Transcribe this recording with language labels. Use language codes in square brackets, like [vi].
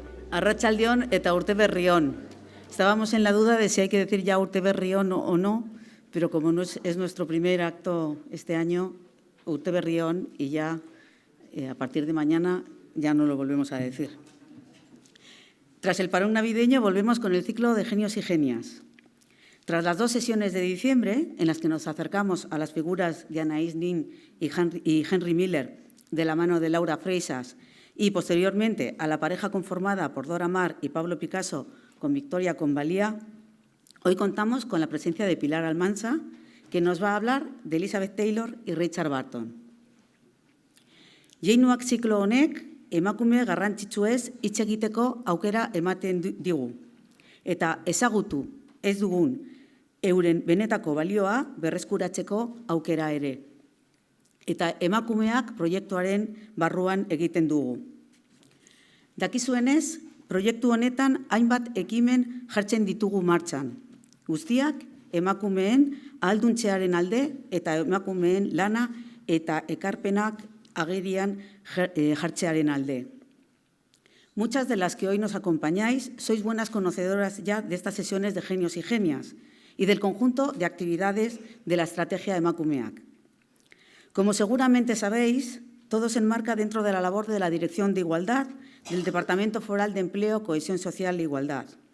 [eu] Arratsaldeon eta urte berri on. [es] Estábamos en la duda de si hay que decir ya [eu] urte berri on [es] o no, pero como no es nuestro primer acto este año, urte berri on, y ya a partir de mañana ya no lo volvemos a decir. Tras el parón navideño volvemos con el ciclo de Genios y Genias. Tras las 2 sesiones de diciembre, en las que nos acercamos a las figuras de Anaïs Nin y Henry Miller, de la mano de Laura Freixas, y posteriormente a la pareja conformada por Dora Maar y Pablo Picasso con Victoria Convalía, hoy contamos con la presencia de Pilar Almansa, que nos va a hablar de Elizabeth Taylor y Richard Burton. [eu] Jeinuak ziklo honek emakume garrantzitsuez hitz egiteko aukera ematen digu, eta ezagutu ez dugun euren benetako balioa berreskuratzeko aukera ere. Eta emakumeak proiektuaren barruan egiten dugu. Dakizuenez, proiektu honetan hainbat ekimen jartzen ditugu martxan. Guztiak emakumeen ahalduntzearen alde eta emakumeen lana eta ekarpenak agerian jartzearen alde. [es] Muchas de las que hoy nos acompañáis sois buenas conocedoras ya de estas sesiones de Genios y Genias y del conjunto de actividades de la estrategia Emakumeak. Como seguramente sabéis, todo se enmarca dentro de la labor de la Dirección de Igualdad del Departamento Foral de Empleo, Cohesión Social e Igualdad.